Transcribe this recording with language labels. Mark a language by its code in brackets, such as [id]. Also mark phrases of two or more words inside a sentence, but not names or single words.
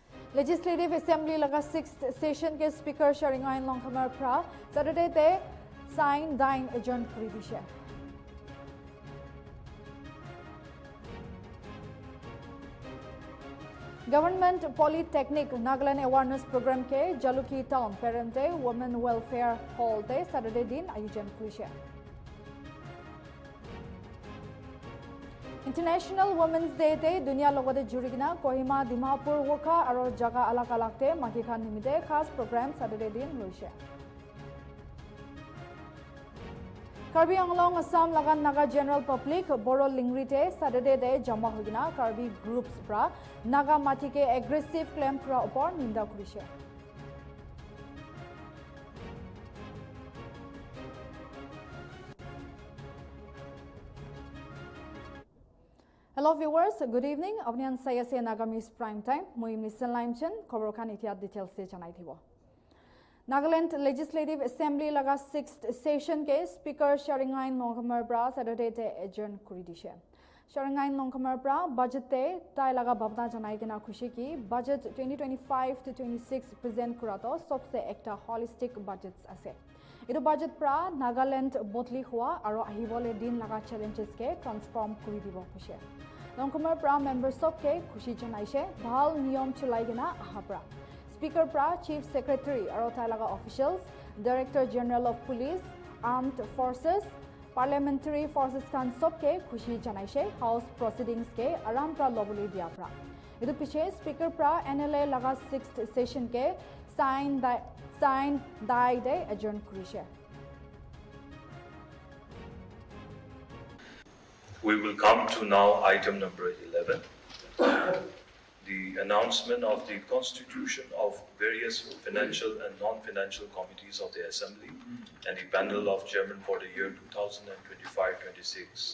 [nag] Legislative Assembly laga [en] 6th session [nag] के Speaker Sharingain Longkhamar pra Saturday te sign dine adjourn kuri dishe. Government Polytechnic Nagaland Awareness Program ke Jaluki Town Parente Women Welfare Hall te Saturday din ayojan kurishe. International Women's Day te dunia logode jurigina Kohima Dimapur woka aro jaga alak alak te makikhan nimite khas program Saturday din loise. Karbi Anglong Assam lagan Naga General Public Boro Lingri te Saturday de jama hogina Karbi groups pra Naga mati ke [en] aggressive claim [nag] pra upor ninda kurishe. [en] Hello viewers, good evening. [nag] Abnian saya se Nagamese [en] prime time. [nag] Moi Mr. Limchen khobor khan itia details se janai thibo. Nagaland Legislative Assembly laga [en] 6th session [nag] ke Speaker Sharingain Longkhamar bra Saturday te adjourn kuri dishe. Sharingain Longkhamar bra budget te tai laga bhabna janai kena khushi ki budget 2025 to 26 present kurato sobse ekta [en] holistic budgets [nag] ase. Itu budget pra Nagaland botli hua aro ahibole din laga challenges ke transform kuri dibo khushe. Longkhamar pra [en] members of [nag] ke khushi janaise bhal niyom chulai gena aha pra. Speaker pra Chief Secretary aro tai laga officials, Director General of Police, Armed Forces, Parliamentary Forces kan sob ke khushi janaise [en] House proceedings [nag] ke aram pra lobuli dia pra. Itu piche Speaker pra NLA laga [en] 6th session [nag] ke sign die day adjourn kurishe. [en] We will come to now item number 11, the announcement of the constitution of various financial and non-financial committees of the Assembly and the panel of chairman for the year 2025-26.